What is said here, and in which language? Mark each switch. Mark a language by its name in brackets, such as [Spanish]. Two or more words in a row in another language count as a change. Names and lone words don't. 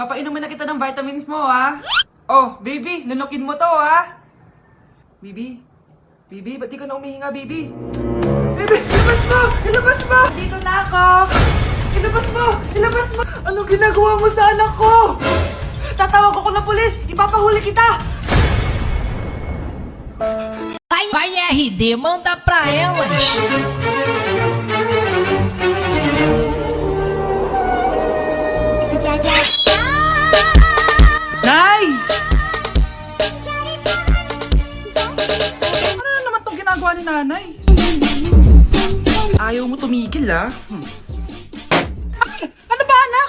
[Filipino] Papainumin na kita ng vitamins mo, Oh, baby, lunukin mo to, Baby? Baby, ba't di ka na umihinga, baby? Baby, ilabas mo! Ilabas mo! Dito na ako! Ilabas mo! Ilabas mo! Anong ginagawa mo sa anak ko? Tatawag ako ng pulis! Ipapahuli kita! [Portuguese] Vai RD, manda pra elas. [Filipino] Nay! Ano na naman itong ginagawa ni nanay? Ayaw mo tumigil, Ay! Ano ba, anak?